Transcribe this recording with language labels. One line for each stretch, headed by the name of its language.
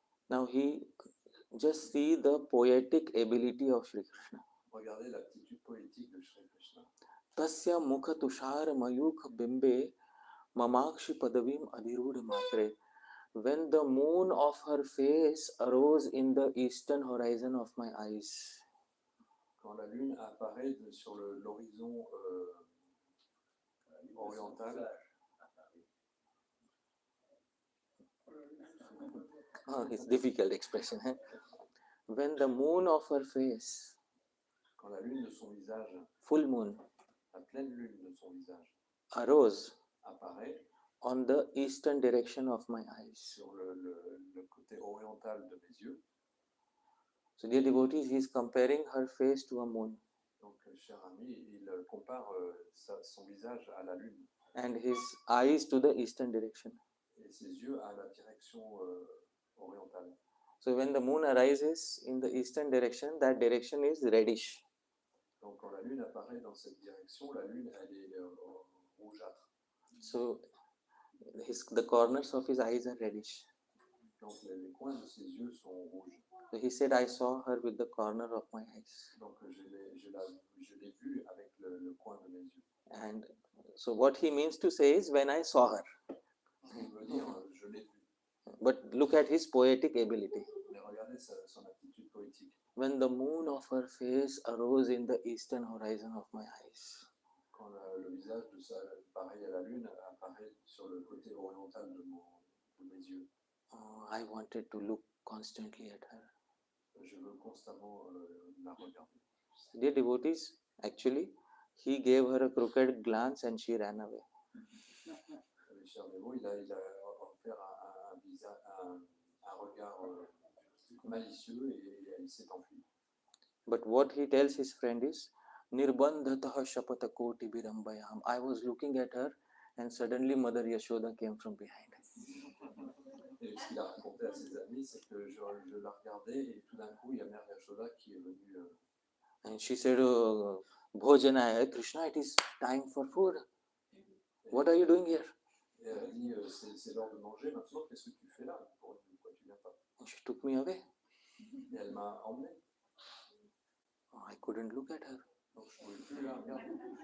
English: Now he just see the poetic ability of Sri Krishna.
French: Regardez l'aptitude poétique de Sri Krishna.
Sanskrit: Tasya mukha tushar mayukha bimbe mamakshi padavim adhiruda matre.
English: When the moon of her face arose in the eastern horizon of my eyes.
French: Quand la lune apparaît sur l'horizon oriental.
English: Oh, it's difficult expression.
French: Hein?
English: When the moon of her face,
French: quand la lune de son visage,
English: full moon,
French: la pleine lune de son visage,
English: arose,
French: apparaît
English: on the eastern direction of my eyes.
French: Sur le côté oriental de mes yeux.
English: So dear devotees, he is comparing her face to a moon.
French: Donc, cher ami, il compare son visage à la lune.
English: And his eyes to the eastern direction.
French: Et ses yeux à la direction orientale.
English: So when the moon arises in the eastern direction, that direction is reddish.
French: Donc quand la lune apparaît dans cette direction, la lune elle est rougeâtre.
English: So the corners of his eyes are reddish.
French: Donc les coins de ses yeux sont rouges.
English: So he said, I saw her with the corner of my eyes.
French: Donc je l'ai vue avec le coin de mes yeux.
English: And so what he means to say is, when I saw her.
French: Il veut dire, je l'ai vue.
English: But look at his poetic ability.
French: Mais regardez son attitude poétique.
English: When the moon of her face arose in the eastern horizon of my eyes.
French: Quand quand le visage de ça, pareil à la lune, apparaît sur le côté oriental de mes yeux.
English: I wanted to look constantly at her.
French: Je veux constamment la regarder.
English: Dear devotees, actually, he gave her a crooked glance and she ran away.
French: Cher Dévot, il a offert un regard malicieux et elle s'est enfuie.
English: But what he tells his friend is,
Sanskrit: Nirbandhatah shapata koti birambayam.
English: I was looking at her and suddenly Mother Yashoda came from behind.
French: Et ce qu'il a raconté à ses amis, c'est que je la regardais et tout d'un coup, il y a Mère Yashoda qui est venue.
English: And she said,
Hindi: Bhojana hai,
English: Krishna, it is time for food. What are you doing here?
French: Et elle a dit, c'est l'heure de manger maintenant, qu'est-ce que tu fais là? Pourquoi tu viens pas?
English: And she took me away.
French: Et elle m'a emmené.
English: I couldn't look at her.
French: Donc je ne pouvais plus la regarder.